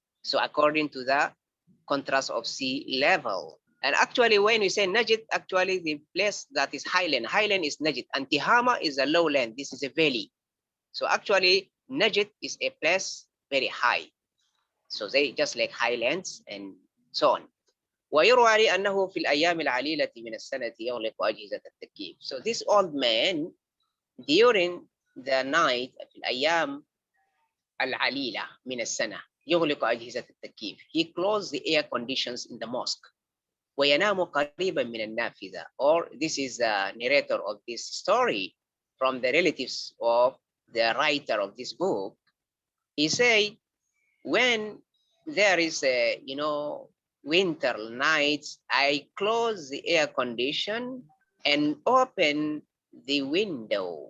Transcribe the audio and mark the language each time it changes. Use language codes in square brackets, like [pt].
[en] So according to the contrast of sea level. And actually, when we say Najd, actually the place that is highland is Najd, and Tihama is a lowland. This is a valley. So actually, Najd is a place very high. So they just like highlands and so on. [ar] ويروى لي أنه في الأيام العليلة من السنة يغلق أجهزة التكييف. [en] So this old man, during the night, [ar] في الأيام العليلة من السنة يغلق أجهزة التكييف. [en] He closed the air conditions in the mosque. [ar] وينام قريبا من النافذة. [en] Or this is the narrator of this story from the relatives of the writer of this book. He say, when there is a, you know, winter nights, I close the air condition and open the window.